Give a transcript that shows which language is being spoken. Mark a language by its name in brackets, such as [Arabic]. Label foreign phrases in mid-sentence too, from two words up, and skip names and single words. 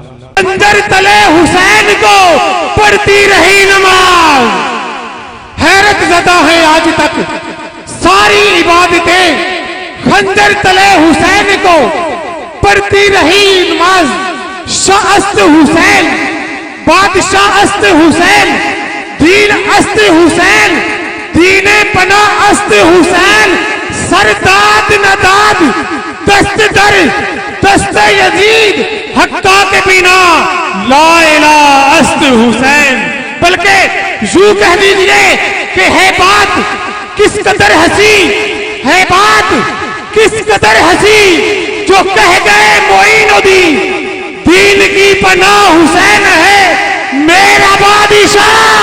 [Urdu] خنجر تلے حسین کو پڑھتی رہی نماز، حیرت زدہ ہے آج تک ساری عبادتیں، خنجر تلے حسین کو پڑھتی رہی نماز۔ [Persian] شاہ است حسین، بادشاہ است حسین، دین است حسین، دین پناہ است حسین، سرداد نداد دست در دست یزید حقا کے بنا [Arabic] لا الہ [Persian] است حسین۔ [Urdu] بلکہ یوں کہہ دیجئے کہ ہے بات کس قدر ہنسی، ہے بات کس قدر ہنسی جو کہہ گئے معین الدین دین کی پناہ حسین ہے میرا بادشاہ۔